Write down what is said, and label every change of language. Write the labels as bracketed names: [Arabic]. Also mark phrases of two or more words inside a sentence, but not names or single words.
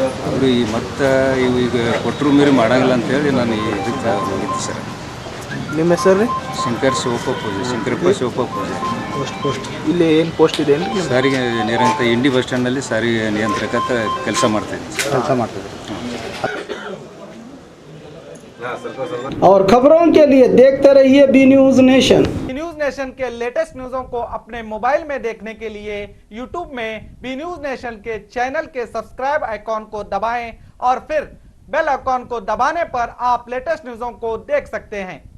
[Kannada] ಅವರು ಈ ಮತ್ತೆ ಇವು ಈಗ ಕೊಟ್ಟರು ಮೀರಿ ಮಾಡೋಂಗಿಲ್ಲ ಅಂತೇಳಿ ನಾನು ಇದಕ್ಕೆ ಹೋಗಿದ್ದೆ ಸರ್. ನಿಮ್ಮ ಹೆಸರು ರೀ? ಶಂಕರ್ ಶಿವಪ್ಪ ಪೂಜೆ, ಶಂಕರಪ್ಪ ಶಿವಪ್ಪ ಪೂಜೆ. ಪೋಸ್ಟ್ ಇಲ್ಲಿ ಏನು ಪೋಸ್ಟ್ ಇದೆ ಏನು? ಸಾರಿಗೆ ನಿರಂತರ ಇಂಡಿ [English] bus standalli [Kannada] ಸಾರಿಗೆ ನಿಯಂತ್ರಕ ಕೆಲಸ ಮಾಡ್ತಾಯಿದ್ದೀನಿ. ಕೆಲಸ ಮಾಡ್ತಿದ್ರಿ. [Hindi] और खबरों के लिए देखते रहिए बी न्यूज नेशन। बी न्यूज नेशन के [English] latest news [Hindi] को अपने मोबाइल में देखने के लिए यूट्यूब में बी न्यूज नेशन के चैनल के [English] subscribe icon [Hindi] को दबाएं और फिर [English] bell icon [Hindi] को दबाने पर आप [English] latest news [Hindi] को देख सकते हैं।